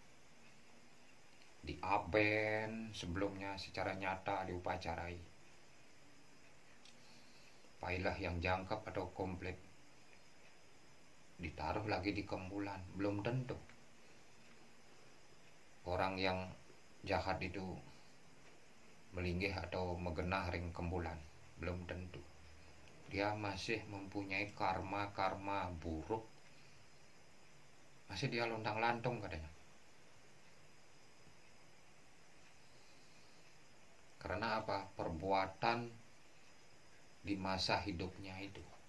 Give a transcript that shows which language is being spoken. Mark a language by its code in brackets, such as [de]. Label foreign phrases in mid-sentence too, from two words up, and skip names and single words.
[id] Diaben sebelumnya secara nyata diupacarai. Pailah yang jangkap atau komplit ditaruh lagi di kembulan. Belum tentu orang yang jahat itu melinggih atau [ban] megenah ring kembulan. [id] Belum tentu. Dia masih mempunyai karma buruk. Masih dia lontang-lantung katanya. Karena apa? Perbuatan di masa hidupnya itu.